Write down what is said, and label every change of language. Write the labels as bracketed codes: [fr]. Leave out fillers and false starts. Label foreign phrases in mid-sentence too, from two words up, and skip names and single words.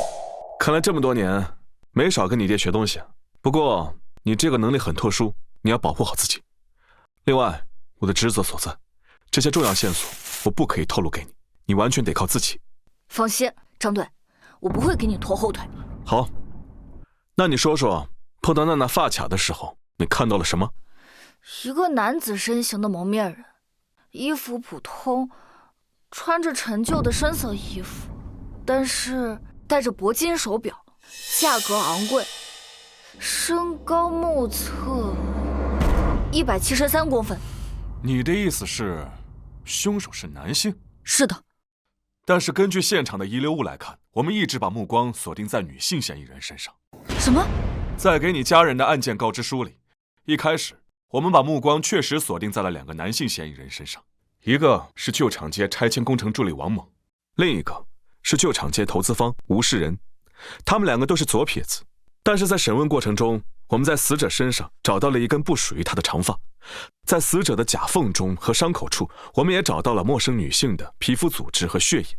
[zh] 看來這麼多年沒少跟你爹學東西。不過你這個能力很特殊，你要保護好自己。另外，我的職責所在，這些重要線索我不可以透露給你，你完全得靠自己。放心，張隊，我不會給你拖後腿。好，那你說說，碰到娜娜發卡的時候，你看到了什麼？一個男子身形的蒙面人，衣服普通，穿着陳舊的深色衣服，但是戴着鉑金手錶，價格昂貴，身高目測173公分。你的意思是，兇手是男性？是的。但是根據現場的遺留物來看，我們一直把目光鎖定在女性嫌疑人身上。什麼？在給你家人的案件告知書裡，一開始我們把目光確實鎖定在了2個男性嫌疑人身上，一個是舊廠街拆遷工程助理王猛，另一個是舊廠街投資方吳世仁。他們2個都是左撇子，但是在審問過程中，我們在死者身上找到了一根不屬於他的長髮，在死者的甲縫中和傷口處，我們也找到了陌生女性的皮膚組織和血液。